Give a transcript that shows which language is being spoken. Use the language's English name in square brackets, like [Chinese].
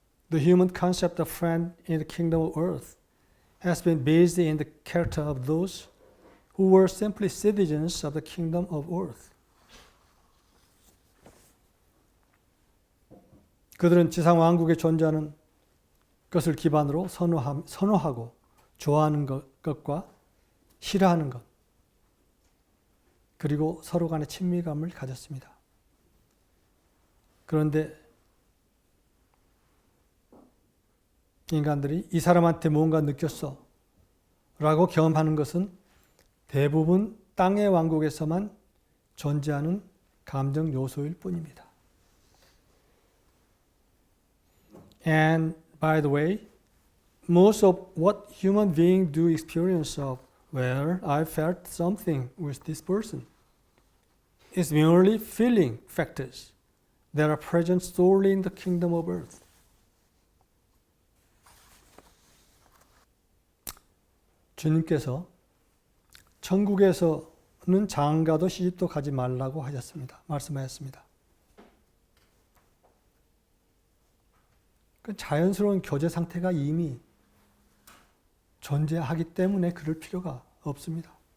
[English] The human concept of friend in the kingdom of earth has been based in the character of those who were simply citizens of the kingdom of earth. [Korean] 그들은 지상 왕국에 존재하는 것을 기반으로 선호하고 좋아하는 것과 싫어하는 것, 그리고 서로 간의 친밀감을 가졌습니다. 그런데 인간들이 이 사람한테 뭔가 느꼈어 라고 경험하는 것은 대부분 땅의 왕국에서만 존재하는 감정 요소일 뿐입니다. [English] And by the way, most of what human beings do experience of where I felt something with this person is merely feeling factors that are present solely in the kingdom of earth. [Korean] 주님께서 천국에서는 장가도 시집도 가지 말라고 하셨습니다. 말씀하셨습니다. 그 자연스러운 교제 상태가 이미 존재하기 때문에 그럴 필요가 없습니다.